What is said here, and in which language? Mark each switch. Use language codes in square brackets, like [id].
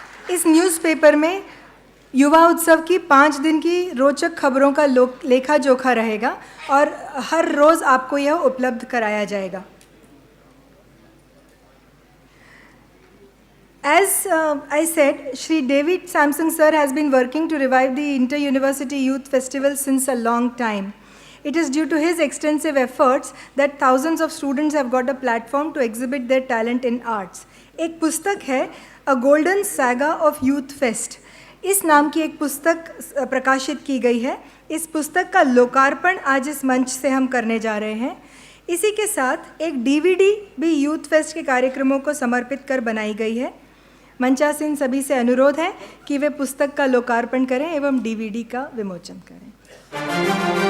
[hi] इस न्यूज़पेपर में युवा उत्सव की 5 दिन की रोचक खबरों का लेखा जोखा रहेगा और हर रोज़ आपको यह उपलब्ध कराया जाएगा। [en] As I said, Shri David Samson sir has been working to revive the Inter-University Youth Festival since a long time. It is due to his extensive efforts that thousands of students have got a platform to exhibit their talent in arts. [hi] एक पुस्तक है A Golden Saga of Youth Fest. इस नाम की एक पुस्तक प्रकाशित की गई है। इस पुस्तक का लोकार्पण आज इस मंच से हम करने जा रहे हैं। इसी के साथ एक DVD भी यूथ फेस्ट के कार्यक्रमों को समर्पित कर बनाई गई है। मंचासीन सभी से अनुरोध है कि वे पुस्तक का लोकार्पण करें एवं DVD का विमोचन करें।